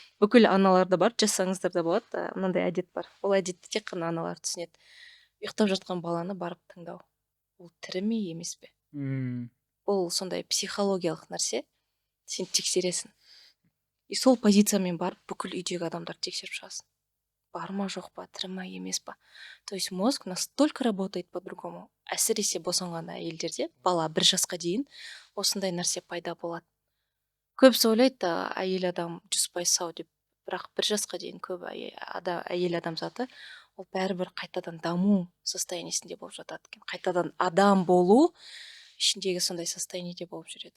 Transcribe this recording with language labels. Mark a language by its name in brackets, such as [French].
[Kazakh] бүкіл аналарда бар, жазсаңыздар да болады. Мынандай әдет бар. Ол әдетті тек қана аналар түсінеді. Ұйықтап жатқан баланы барып тыңдау. Ол тірі ме емес пе? Ол сондай психологиялық нәрсе. Сен тексересің. И сол позициямен барып бүкіл үйдегі адамдар тексеріп шығасың. Бар ма жоқ па, тірі ма емес па. [Russian] То есть мозг настолько работает по-другому. [Kazakh] Әсіресе босанған әйелдерде бала 1 жасқа дейін осындай нәрсе пайда болады. Көбісі ойлайды, әйел адам 100% сау деп. Бірақ 1 жасқа дейін көп әйел адам заты ол бәрібір қайтадан даму состояниесінде болып жатады екен. Қайтадан адам болу ішіндегі сондай состояниеде болып жүреді.